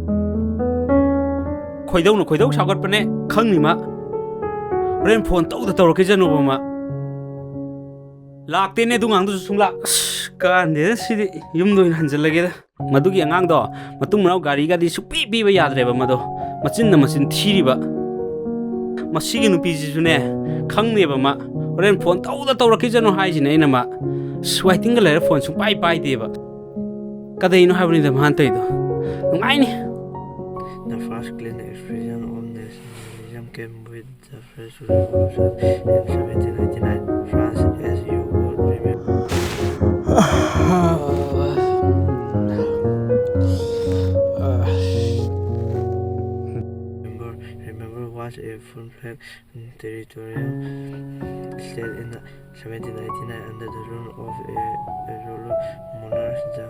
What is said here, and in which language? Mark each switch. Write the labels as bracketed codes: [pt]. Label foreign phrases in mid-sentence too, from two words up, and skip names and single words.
[mni] ꯈꯣꯏꯗꯧ ꯁꯥꯎꯒꯠꯄꯅꯦ ꯈꯪꯅꯤ ꯃꯥ ꯍꯣꯔꯦꯟ ꯐꯣꯟ ꯇꯧꯔꯛꯈꯤꯖꯅꯨꯕ ꯃꯥ ꯂꯥꯛꯇꯦꯅꯦ ꯑꯗꯨ ꯉꯥꯡꯗꯨꯁꯨ ꯁꯨꯡꯂꯥꯛ ꯑꯁ ꯀꯥꯟꯗꯦꯗ ꯁꯤꯗꯤ ꯌꯨꯝꯗ ꯑꯣꯏꯅ ꯍꯟꯖꯜꯂꯒꯦꯗ ꯃꯗꯨꯒꯤ ꯑꯉꯥꯡꯗꯣ ꯃꯇꯨꯡ ꯃꯅꯥꯎ ꯒꯥꯔꯤꯒꯗꯤ ꯁꯨꯛꯄꯤ ꯄꯤꯕ ꯌꯥꯗ꯭ꯔꯦꯕ ꯃꯗꯣ ꯃꯆꯤꯟꯅ ꯃꯆꯤꯟ ꯊꯤꯔꯤꯕ ꯃꯁꯤꯒꯤ ꯅꯨꯄꯤꯁꯤꯁꯨꯅꯦ ꯈꯪꯅꯦꯕ ꯃꯥ ꯍꯣꯔꯦꯟ ꯐꯣꯟ ꯇꯧꯔꯛꯈꯤꯖꯅꯨ ꯍꯥꯏꯁꯤꯅꯦ ꯑꯩꯅ ꯃꯥ ꯋꯥꯏꯇꯤꯡꯒ ꯂꯩꯔ ꯐꯣꯟ ꯁꯨꯡꯄꯥꯏ ꯄꯥꯏꯗꯦꯕ ꯀꯗꯩꯅꯣ ꯍꯥꯏꯕꯅꯤꯗ ꯃꯥꯅ ꯇꯧꯔꯤꯗꯣ ꯅꯨꯡꯉꯥꯏꯅꯤ. [en] The first clean expression of nationalism came with the French Revolution in 1789. France, as you would remember was a full-fledged territorial state in 1789 under the rule of a ruler monarch.